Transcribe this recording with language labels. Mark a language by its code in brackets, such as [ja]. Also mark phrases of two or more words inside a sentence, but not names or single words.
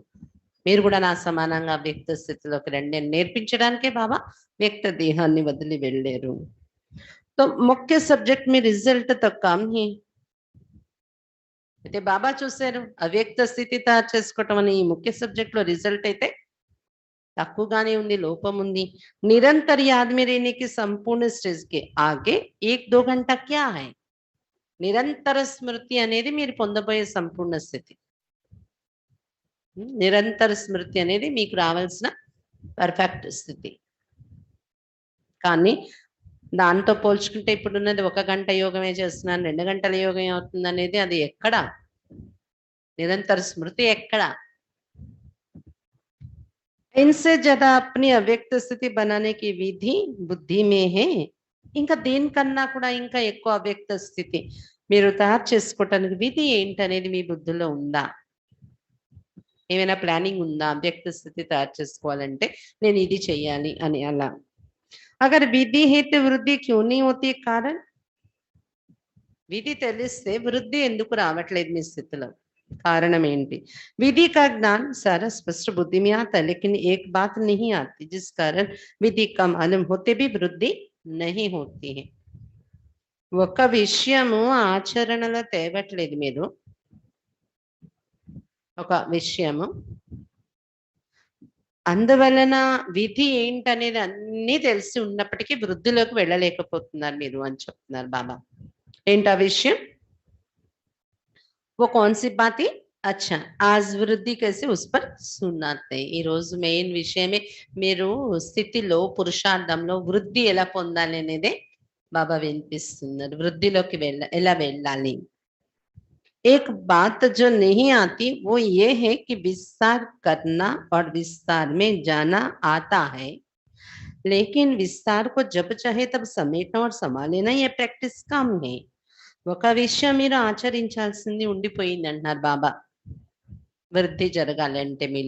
[te] మీరు కూడా నా సమానంగా వ్యక్త స్థితిలోకి రండి అని నేర్పించడానికే బాబా వ్యక్త దేహాన్ని వదిలి వెళ్ళారు. [hi] तो मुख्य सब्जेक्ट में रिजल्ट तो कम ही. [te] అయితే బాబా చూశారు అవ్యక్త స్థితి తయారు చేసుకోవటం అనే ఈ ముఖ్య సబ్జెక్ట్ లో రిజల్ట్ అయితే తక్కువగానే ఉంది, లోపం ఉంది. [hi] నిరంతర याद में रहने की संपूर्ण स्टेज के आगे 1-2 घंटा क्या है? [te] నిరంతర స్మృతి అనేది మీరు పొందబోయే సంపూర్ణ స్థితి. నిరంతర స్మృతి అనేది మీకు రావాల్సిన పర్ఫెక్ట్ స్థితి. కానీ దాంతో పోల్చుకుంటే ఇప్పుడున్నది 1 గంట యోగమే చేస్తున్నాను, 2 గంటల యోగం అవుతుంది అనేది అది ఎక్కడ? నిరంతర స్మృతి ఎక్కడ? [hi] इनसे ज्यादा अपनी अव्यक्त स्थिति बनाने की विधि बुद्धि में है. [te] ఇంకా దేనికన్నా కూడా ఇంకా ఎక్కువ అవ్యక్త స్థితి మీరు తయారు చేసుకోవటానికి విధి ఏంటనేది మీ బుద్ధిలో ఉందా? ఏమైనా ప్లానింగ్ ఉందా? అవ్యక్త స్థితి తయారు చేసుకోవాలంటే నేను ఇది చెయ్యాలి అని అలా. [hi] अगर विधि है तो वृद्धि क्यों नहीं होती? [te] कारण విధి తెలిస్తే వృద్ధి ఎందుకు రావట్లేదు మీ స్థితిలో? कारण ఏంటి? [hi] विधि का ज्ञान सारा स्पष्ट बुद्धि में आता है, लेकिन एक बात नहीं आती जिस कारण विधि का मालूम होते भी वृद्धि नहीं होती है. [te] ఒక విషయము ఆచరణలో తేవట్లేదు మీరు, ఒక విషయము, అందువలన విధి ఏంటనేది అన్నీ తెలిసి ఉన్నప్పటికీ వృద్ధిలోకి వెళ్ళలేకపోతున్నారు మీరు అని చెప్తున్నారు బాబా. ఏంటా విషయం? [hi] वो कौन सी बात है? अच्छा, आज वृद्धि कैसे उस पर सुनाते. [te] ఈ రోజు మెయిన్ విషయమే మీరు స్థితిలో పురుషార్థంలో వృద్ధి ఎలా పొందాలి అనేదే బాబా వినిపిస్తున్నారు. వృద్ధిలోకి ఎలా వెళ్ళాలి. [hi] एक बात जो नहीं आती वो ये है कि विस्तार करना और विस्तार में जाना आता है, लेकिन विस्तार को जब चाहे तब समेटना और संभाल लेना ये प्रैक्टिस कम है. [te] ఒక విషయం మీరు ఆచరించాల్సింది ఉండిపోయింది అంటున్నారు బాబా వృద్ధి జరగాలి అంటే మీలో.